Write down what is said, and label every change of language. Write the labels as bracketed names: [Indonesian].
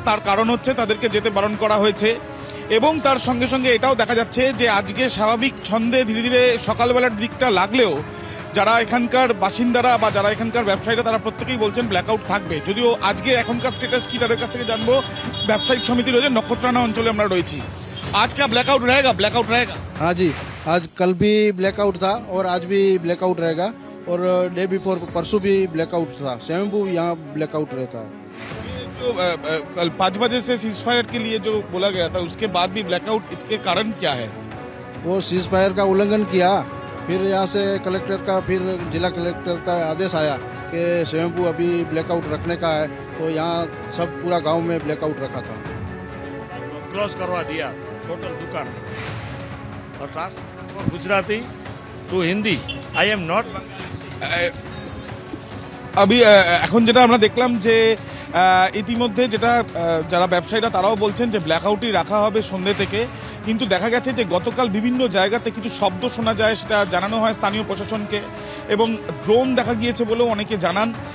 [Bangla] তার কারণ হচ্ছে তাদেরকে যেতে বারণ করা হয়েছে। এবং তার সঙ্গে সঙ্গে এটাও দেখা যাচ্ছে যে আজকে স্বাভাবিক ছন্দে ধীরে ধীরে সকালবেলার দিকটা লাগলেও যারা এখানকার বাসিন্দারা বা যারা এখানকার ব্যবসায়ীরা তারা প্রত্যেকেই বলছেন ব্ল্যাকআউট থাকবে। যদিও আজকে এখনকার স্ট্যাটাস কি তাদের কাছ থেকে জানবো। ব্যবসায়িক সমিতি রয়েছে, নক্ষত্রানা অঞ্চলে আমরা রয়েছি। [Hindi] आज क्या ब्लैकआउट रहेगा? ब्लैकआउट रहेगा? हाँ जी, आज कल भी ब्लैकआउट था और आज भी ब्लैकआउट रहेगा और [English] day before [Hindi] परसों भी ब्लैकआउट था। स्वयंभू यहाँ ब्लैकआउट रहता है। जो कल 5 बजे से सीज फायर के लिए जो बोला गया था, उसके बाद भी ब्लैकआउट, इसके कारण क्या है? वो सीज फायर का उल्लंघन किया, फिर यहाँ से कलेक्टर का, फिर जिला कलेक्टर का आदेश आया कि स्वयंभू अभी ब्लैकआउट रखने का है, तो यहाँ सब पूरा गांव में ब्लैकआउट रखा था। क्लोज करवा दिया टोटल दुकान और transfer Gujarati to Hindi. [English] I am not. [Bangla] अभी এখন যেটা আমরা দেখলাম যে ইতিমধ্যে যেটা যারা ব্যবসায়ীরা তারাও বলছেন যে ব্ল্যাকআউটই রাখা হবে সন্ধ্যে থেকে। কিন্তু দেখা গেছে যে গতকাল বিভিন্ন জায়গাতে কিছু শব্দ শোনা যায়, সেটা জানানো হয় স্থানীয় প্রশাসনকে, এবং ড্রোন দেখা গিয়েছে বলেও অনেকে জানান।